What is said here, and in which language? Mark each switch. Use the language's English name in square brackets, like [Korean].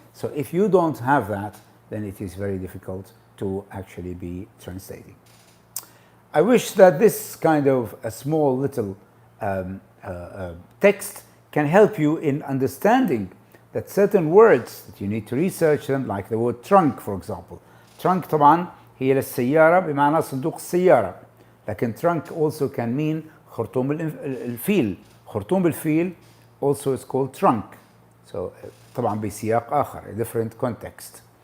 [English] So if you don't have that, then it is very difficult to actually be translating. I wish that this kind of a small little text can help you in understanding that certain words that you need to research them, like the word trunk, for example. [Arabic] Trunk طبعا هي للسيارة بمعنى صندوق السيارة. لكن [English] trunk also can mean [Arabic] خرطوم الفيل. خرطوم الفيل [English] also is called trunk. So [Arabic] طبعا بسياق آخر, [English] a different context.